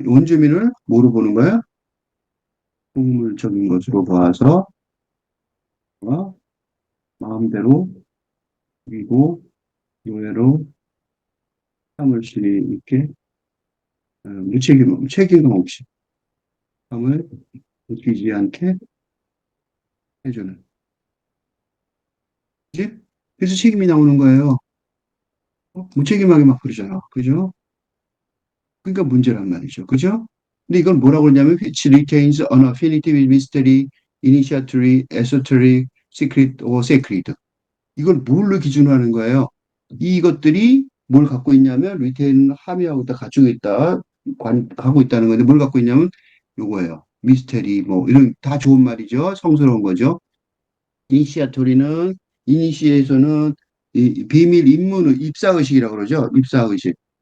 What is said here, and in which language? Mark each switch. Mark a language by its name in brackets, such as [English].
[Korean] 원주민을 뭐로 보는 거야? 동물적인 것으로 봐서 마음대로 그리고 노예로 삼을 수 있게 책임감 없이 삶을 느끼지 않게 해주는. 그지? 그래서 책임이 나오는 거예요. 무책임하게 막 그러잖아. 그죠? 그러니까 문제란 말이죠. 그죠? 근데 이걸 뭐라고 그러냐면 [English] which retains an affinity with mystery, initiatory, esoteric, secret or sacred. [Korean] 이걸 뭘로 기준으로 하는 거예요? 이것들이 뭘 갖고 있냐면 리테인 함유하고 있다, 가지고 있다, 하고 있다는 건데 뭘 갖고 있냐면 요거예요. 미스테리 뭐 이런 다 좋은 말이죠. 성스러운 거죠. 이니시아토리는 이니시에서는 이 비밀 입문 입사의식이라고 그러죠. 입사의식.